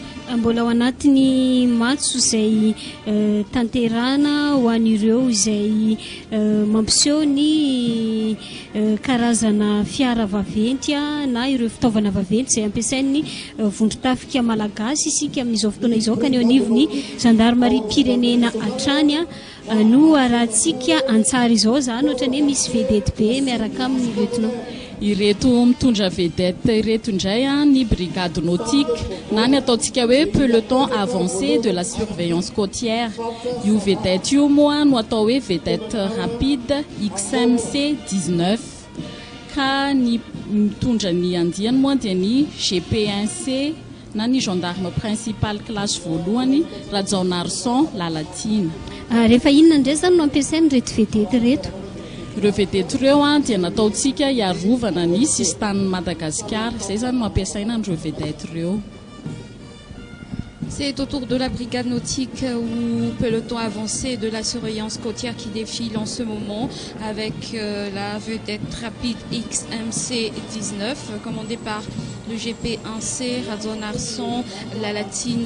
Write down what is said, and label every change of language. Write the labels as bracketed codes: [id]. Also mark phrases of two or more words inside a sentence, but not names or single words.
[mg] Mbola ao anatiny matso izay tanterana ho an'ireo izay mampiseho ny karazana fiara vaventy na ireo fitaovana vaventy izay ampiasain'ny vondron-tafika malagasy isika amin'izao fotoana izao ka ny eo anivon'ny gendarmerie pirenena hatrany no arahantsika antsara izao zany ohatra ny hoe misy vedety be miaraka amin'ny lieutenant. Ireto mitondra vedette ireto indray ny [fr] brigade nautique [mg] na ny ataontsika hoe [fr] peloton avancé de la surveillance côtière. [mg] Io vedette io moa no atao hoe [fr] vedette rapide [mg] XMC 19 ka ny mitondra ny andiany moa dia ny GP1C na ny [fr] gendarme principal classe [mg] voalohany Rajaonarson Lalatine. Rehefa inona indray zany no ampiasainy reto vedety reto? Ireo vedety ireo dia nataontsika hiarovana ny sistan'ny Madagasikara, izay zany no ampiasaina an'ireo vedety ireo. [fr] C'est au tour de la brigade nautique ou peloton avancé de la surveillance côtière qui défile en ce moment avec la vedette rapide XMC 19 commandée par le GP1C, Rajaonarson, Lalatine.